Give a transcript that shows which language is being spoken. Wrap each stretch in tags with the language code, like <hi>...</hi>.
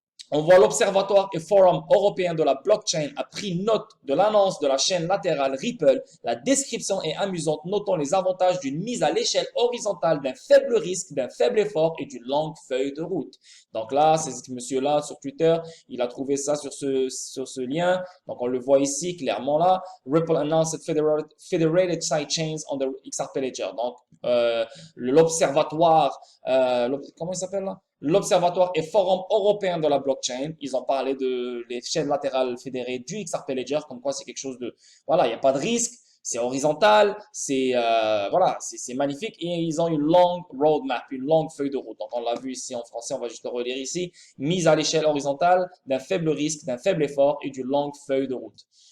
<fr>On voit l'Observatoire et Forum européen de la blockchain a pris note de l'annonce de la chaîne latérale Ripple. La description est amusante, notant les avantages d'une mise à l'échelle horizontale d'un faible risque, d'un faible effort et d'une longue feuille de route. Donc là, c'est ce monsieur-là sur Twitter, il a trouvé ça sur ce lien. Donc on le voit ici clairement là.</fr> <en>Ripple announced federated sidechains on the XRP Ledger.</en> <fr>Donc l'observatoire, comment il s'appelle là? L'Observatoire et Forum européen de la blockchain, ils ont parlé de les chaînes latérales fédérées du XRP Ledger, comme quoi c'est quelque chose de, voilà, il n'y a pas de risque, c'est horizontal, c'est voilà, c'est magnifique et ils ont une longue roadmap, une longue feuille de route. Donc on l'a vu ici en français, on va juste le relire ici, mise à l'échelle horizontale, d'un faible risque, d'un faible effort et d'une longue feuille de route.</fr>